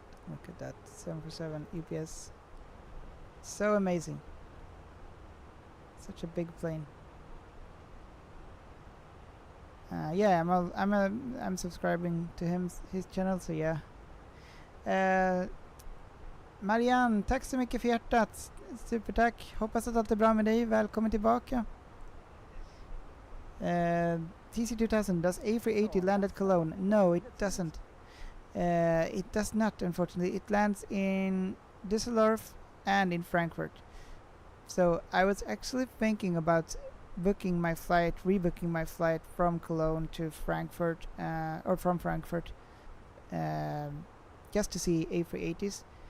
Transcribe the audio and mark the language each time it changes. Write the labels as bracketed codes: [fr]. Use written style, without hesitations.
[en] Look at that 747 UPS. So amazing. Such a big plane. Yeah, I'm subscribing to his channel, [sv] så ja. Marianne, tack så mycket för hjärtat. Supertack. Hoppas att allt är bra med dig. Välkommen tillbaka. [en] TC2000, does A380 land at Cologne? No, it doesn't. It does not, unfortunately. It lands in Düsseldorf and in Frankfurt. So I was actually thinking about rebooking my flight from Cologne to Frankfurt, or from Frankfurt, just to see A380s.